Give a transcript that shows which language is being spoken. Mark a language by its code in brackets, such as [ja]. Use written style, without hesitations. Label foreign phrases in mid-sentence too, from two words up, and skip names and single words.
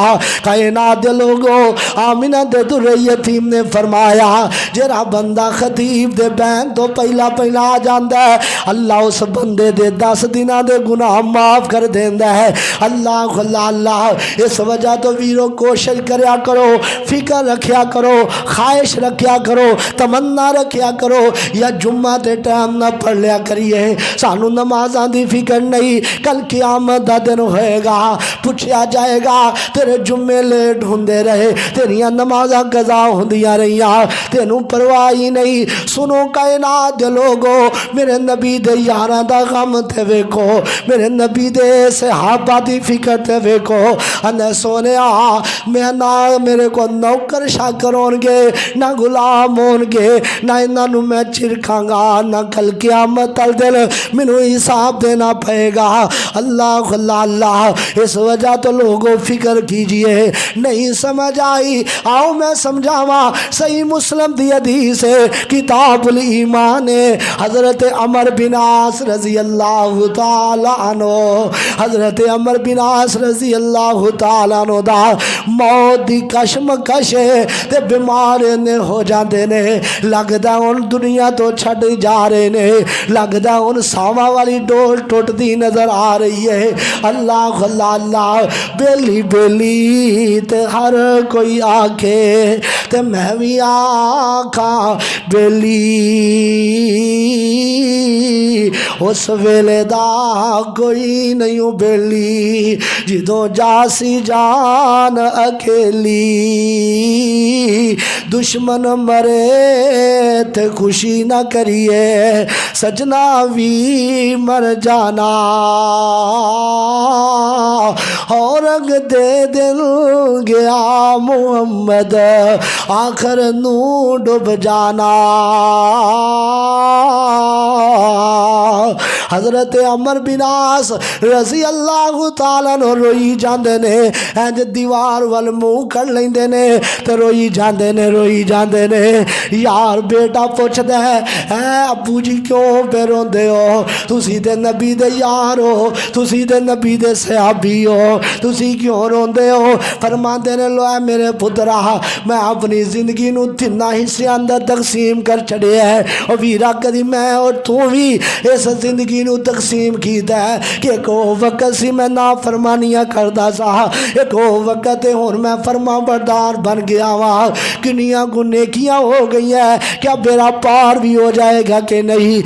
[pa] کائنات دے لوگوں آمنہ دے در یتیم نے فرمایا جڑا بندہ خطیب دے بیان تو پہلا آ جاندا ہے اللہ اس بندے دے 10 دنوں دے گناہ معاف کر دیندا ہے۔ اللہ اللہ اللہ اس وجہ تو ویرو کوشش کریا کرو، فکر رکھیا کرو، خواہش رکھیا کرو، تمنا رکھیا کرو یا جمعہ تے ٹائم نہ پڑھ لیا کریے، سانو نمازاں دی فکر نہیں، کل قیامت دا دن ہوئے گا پوچھیا جائے گا تیرے جمعے لیٹ ہوندے رہے تیریاں نمازاں قضا ہوندیاں رہیاں تینوں پرواہ ہی نہیں۔ سنو کائنات دے لوگوں میرے نبی دے یاراں دا غم تے ویکھو، میرے نبی دے صحابہ دی فکر تے ویکھو، انے سونیا میں نہ میرے کو نوکر شاکر ہون گے نہ غلام ہون گے نہ انہاں نوں میں چرکھاں گا نہ کل قیامت تل دل مینوں حساب دینا پئے گا۔ اللہ اللہ اللہ اس وجہ تو لوگوں فکر کیجئے، نہیں سمجھ آئی آؤ میں سمجھاواں، صحیح مسلم دی حدیث ہے کتاب الایمان حضرت عمر بن عاص رضی اللہ تعالی عنہ، حضرت عمر بن عاص رضی اللہ تعالی عنہ دا موت دی کشمکش تے بیمار نے ہو جاندے نے، لگدا ہن دنیا تو چھڈ جا رہے نے، لگدا ہن ساواں والی ڈول ٹوٹدی نظر آ رہی ہے۔ اللہ اللہ اللہ بیلی بیلی تے ہر کوئی آکھے تے میں بھی آکھاں بیلی اس ویلے دا کوئی نہیں بیلی جدوں جاسی جان اکیلی، دشمن مرے تے خوشی نہ کریے سجنا بھی مر جانا، اور رنگ دے دل گیا محمد آخر نو ڈب جانا۔ حضرت عمر بن عاص رضی اللہ تعالیٰ عنہ روئی جاندے نے، انج دیوار وال منہ کر لیندے نے تے روئی جاندے نے۔ یار بیٹا پوچھدا ہے اے ابو جی کیوں پہ روندے ہو، تسی تے نبی دے یار ہو، تسی تے نبی دے صحابی ہو، تسی کیوں روندے ہو؟ فرماندے نے لو اے میرے پترا میں اپنی زندگی نو 3 حصے اندر تقسیم کر چھڑیا ہے، اور ویرا کدی میں اور تو بھی اس زندگی نو تقسیم کیتا ہے کہ ایک وقت سی میں نافرمانیاں کردا سا، ایک وقت ہن میں فرما بردار بن گیا وا، کنیاں نیکیاں ہو گئی ہیں، کیا میرا پار بھی ہو جائے گا کہ نہیں؟